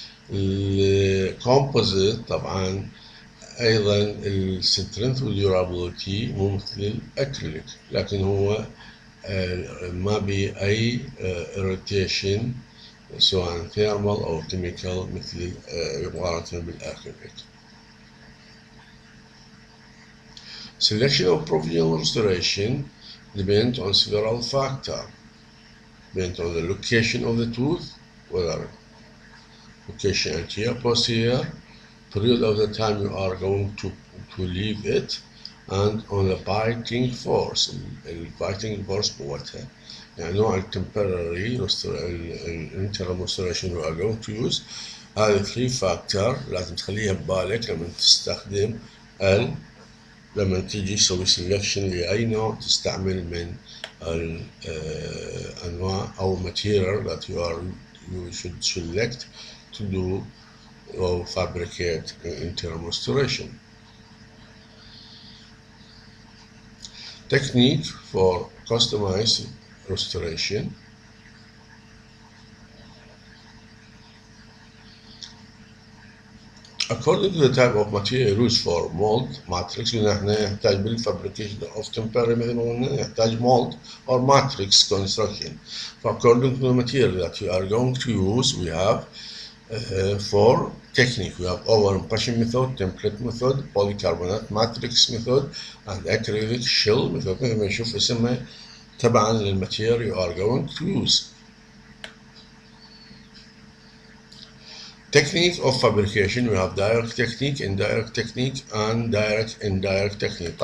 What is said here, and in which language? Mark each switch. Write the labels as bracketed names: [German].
[Arabic] الكومبوزيت طبعا أيضا السترينث والديورابيلتي مو مثل الأكريليك، لكن هو ما بي أي irritation سواء ثيرمال أو كيميكال مثل مقارنة بالأكريليك. [English] Selection of provisional restoration depends on several factors. Depends on the location of the tooth, whether location anterior, posterior, period of the time you are going to leave it, and on the biting force. الbiting force [Arabic] قوتها، يعني نوع [English] temporary interim restoration you are going to use. [Arabic] هذه 3 factor لازم تخليها ببالك لما تستخدم لما تيجي تسوي selection لأي نوع تستعمل من الأنواع أو [English] material that you should select to do or fabricate interim restoration. Technique for customized restoration. According to the type of material used for mold matrix، [Arabic] احنا نحتاج [English] بالfabrication of temporary [Arabic] مثل ما قلنا نحتاج [English] mold or matrix construction. According to the material that you are going to use, we have 4 techniques. We have over impression method, template method, polycarbonate matrix method, and acrylic shell method. [Arabic] مثل ما نشوف اسمها تبعا للماتيريال [English] you are going to use. Technique of fabrication, we have direct technique, indirect technique, and indirect technique.